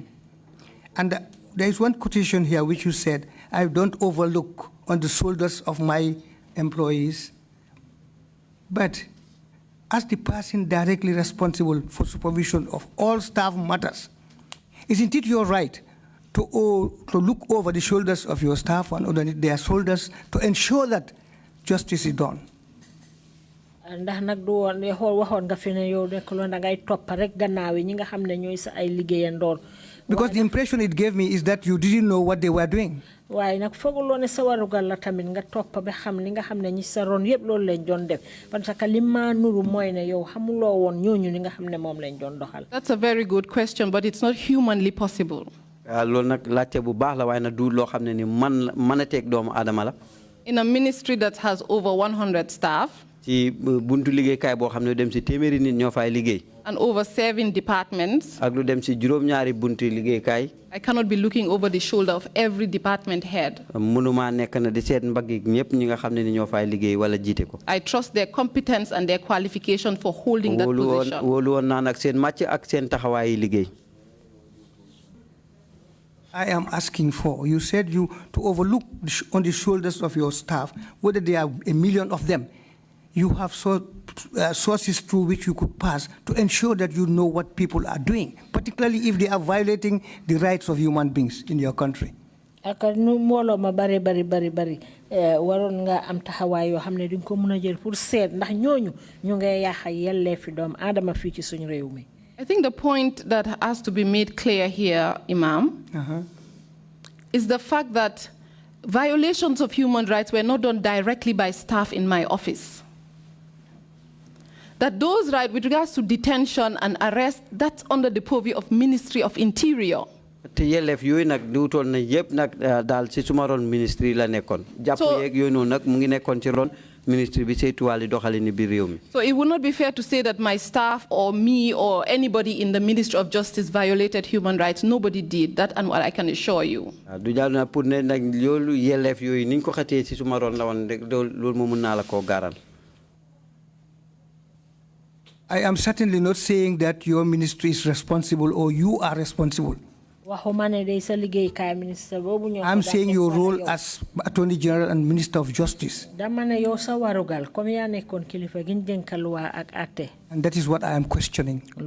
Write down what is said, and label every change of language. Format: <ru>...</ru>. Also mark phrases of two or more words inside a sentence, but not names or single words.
<en>And there is one quotation here which you said, I don't overlook on the shoulders of my employees, but as the person directly responsible for supervision of all staff matters, isn't it your right to look over the shoulders of your staff and underneath their shoulders to ensure that justice is done?</en> <wo>Ndax nak do won waxon nga fi ne yow nek lo da ngay top rek gannaaw yi nga xamne ñoy sa ay liggéeyandoor.</wo> <en>Because the impression it gave me is that you didn't know what they were doing.</en> <wo>Waaye nak fogulo ne sa warugal la tamit nga top ba xam li nga xamne ñi sa ron yeb loolu lañ doon def</wo> <fr>parce que</fr> <wo>li ma nuru moy ne yow xamulo won ñooñu li nga xamne mom lañ doon doxal.</wo> <en>That's a very good question, but it's not humanly possible.</en> <wo>Loolu nak laajte bu baax la waaye na du loo xam ne ni man a teg doomu aadama la.</wo> <en>In a ministry that has over 100 staff,</en> <wo>buntu liggéeykaay boo xam ne dem si téeméeri nit ñoo fay liggéey.</wo> <en>And over 7 departments.</en> <wo>Ak lu dem si juróom-ñaari buntu liggéeykaay.</wo> <en>I cannot be looking over the shoulder of every department head.</en> <wo>Mënuma nekk na di seet mbagg ñëpp ñi nga xam ne ni ñoo fay liggéey wala jiite ko.</wo> <en>I trust their competence and their qualification for holding that position.</en> <wo>Wóolu woon naa nag seen màcc ak seen taxawaay liggéey.</wo> <en>I am asking for, you said you to overlook on the shoulders of your staff, whether there are 1 million of them, you have sources through which you could pass to ensure that you know what people are doing, particularly if they are violating the rights of human beings in your country.</en> <wo>Aka nu molo ma bari waron nga am taxawaay yoo xam ne duñ ko mën a jël pour seet ndax ñooñu ñu ngay yàq yelleefi doom aadama fii ci suñu réew mi.</wo> <en>I think the point that has to be made clear here, Imam, is the fact that violations of human rights were not done directly by staff in my office. That those rights with regards to detention and arrest, that's under the purview of Ministry of Interior.</en> <wo>te yelleef yooyu nag duutoon na yëpp nag daal ci suma ron ministry la nekkoon. jàpp yeeg yooyu noonu nag mu ngi nekkoon ci ron ministry bi saytuwaale doxalin biir réew mi.</wo> <en>So it would not be fair to say that my staff or me or anybody in the Ministry of Justice violated human rights. Nobody did that, and what I can assure you.</en> <wo>du jaadu na pour ne nag loolu yelleef yooyu ni ñu ko xatee ci suma ron la woon rek loolu moom mën naa la koo gaaral.</wo> <en>I am certainly not saying that your ministry is responsible or you are responsible. I'm saying your role as Attorney General and Minister of Justice. And that is what I am questioning.</en>